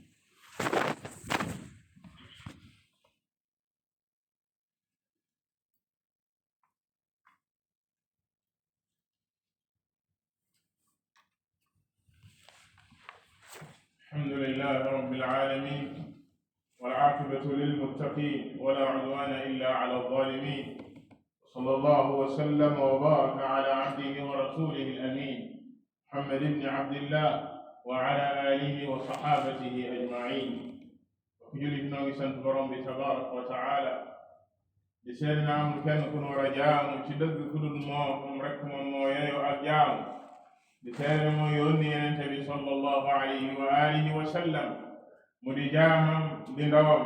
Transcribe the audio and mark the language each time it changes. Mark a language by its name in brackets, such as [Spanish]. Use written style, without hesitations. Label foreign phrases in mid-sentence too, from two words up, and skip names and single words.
[Arabic] الحمد لله رب العالمين، والعاقبة للمتقين، ولا عدوان إلا على الظالمين. صلى الله وسلم وبارك على عبده ورسوله الأمين محمد بن عبد الله وعلى آله وصحابته أجمعين. [Wolof] jullit noo ngi sant borom bi [Arabic] تبارك وتعالى [Wolof] di seede na amul kenn ku nu war a jaamu ci dëgg ku dul moom rek moom moo yeyoo ak jaamu. di seede moo yónni Yonent bi [Arabic] صلى الله عليه وعلى آله وسلم [Wolof] mu di jaamam di ndawam.